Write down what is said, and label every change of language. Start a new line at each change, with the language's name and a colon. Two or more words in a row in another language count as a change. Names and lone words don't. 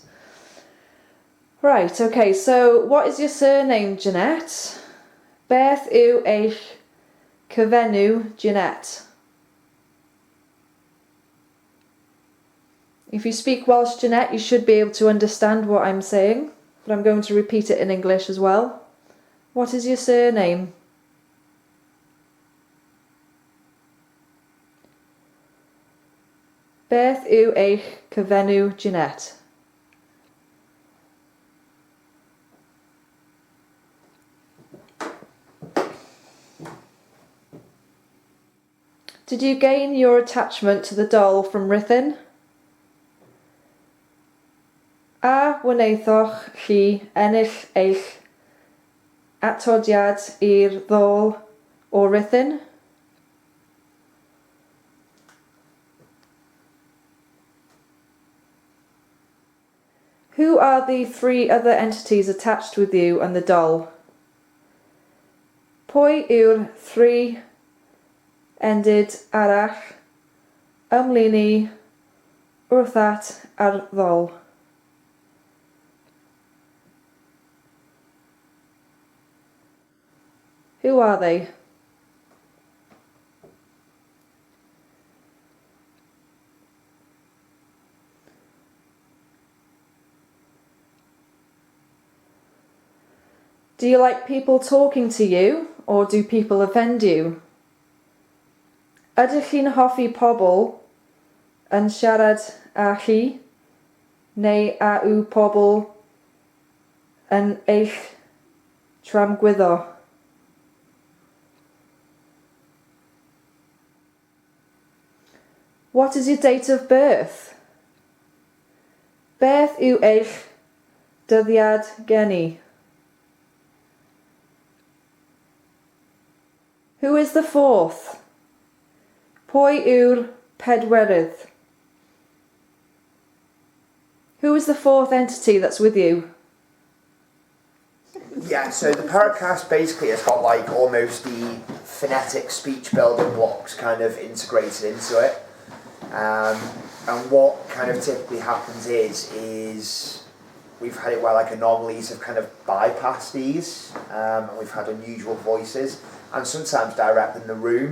English: Right, okay, so what is your surname, Jeanette?
Welsh: Beth yw eich cyfenw, Jeanette?
English: If you speak Welsh, Jeanette, you should be able to understand what I'm saying, but I'm going to repeat it in English as well. What is your surname?
Welsh: Beth yw eich cyfenw, Jeanette?
English: Did you gain your attachment to the doll from Rithin?
Welsh: A wnaethoch chi ennill eich atodiad i'r ddôl o Rhuthun?
English: Who are the 3 other entities attached with you and the doll?
Welsh: Pwy yw'r 3 endid arall ymlyn i wrth at ar ddol?
English: Who are they? Do you like people talking to you, or do people offend you?
Welsh: Ydych chi'n hoffi pobl yn siarad â chi, neu a yw pobl yn eich tramgwyddo?
English: What is your date of birth?
Welsh: Beth yw eich dyddiad geni?
English: Who is the 4th?
Welsh: Pwy yw'r pedwerydd?
English: Who is the 4th entity that's with you? Yeah, so the Paracast basically has got like almost the phonetic speech building blocks kind of integrated into it. And what kind of typically happens is we've had it where like anomalies have kind of bypassed these, and we've had unusual voices, and sometimes direct in the room.